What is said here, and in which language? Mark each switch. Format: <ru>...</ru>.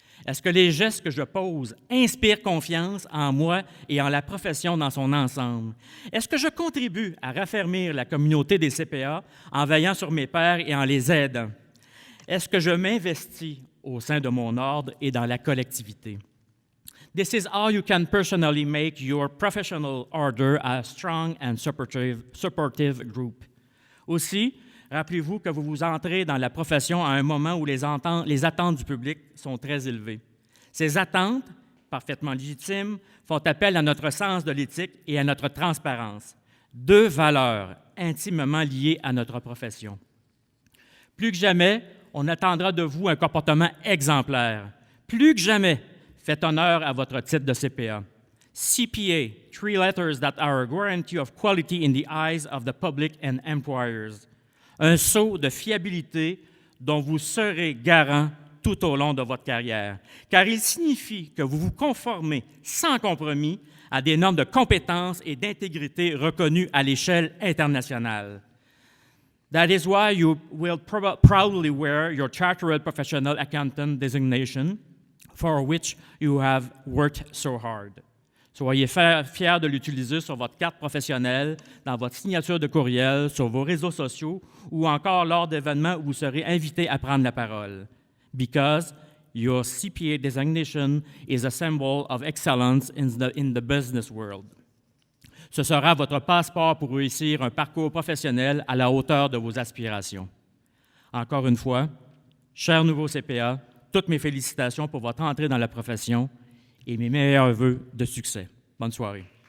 <fr>Est-ce que les gestes que je pose inspirent confiance en moi et en la profession dans son ensemble? Est-ce que je contribue à raffermir la communauté des CPA en veillant sur mes pairs et en les aidant? Est-ce que je m'investis au sein de mon ordre et dans la collectivité?</fr> <en>This is how you can personally make your professional order a strong and supportive group.</en> <fr>Aussi, rappelez-vous que vous entrez dans la profession à un moment où les attentes du public sont très élevées. Ces attentes, parfaitement légitimes, font appel à notre sens de l'éthique et à notre transparence, 2 valeurs intimement liées à notre profession. Plus que jamais, on attendra de vous un comportement exemplaire, Plus que jamais, faites honneur à votre titre de CPA.</fr> <en>CPA, 3 letters that are a guarantee of quality in the eyes of the public and employers.</en> <fr>Un sceau de fiabilité dont vous serez garant tout au long de votre carrière, car il signifie que vous vous conformez sans compromis à des normes de compétence et d'intégrité reconnues à l'échelle internationale.</fr> <en>That is why you will proudly wear your Chartered Professional Accountant designation, for which you have worked so hard.</en> <fr>Soyez fiers de l'utiliser sur votre carte professionnelle, dans votre signature de courriel, sur vos réseaux sociaux ou encore lors d'événements où vous serez invité à prendre la parole.</fr> <en>Because your CPA designation is a symbol of excellence in the business world.</en> <fr>Ce sera votre passeport pour réussir un parcours professionnel à la hauteur de vos aspirations. Encore une fois, chers nouveaux CPA, toutes mes félicitations pour votre entrée dans la profession et mes meilleurs vœux de succès. Bonne soirée.</fr>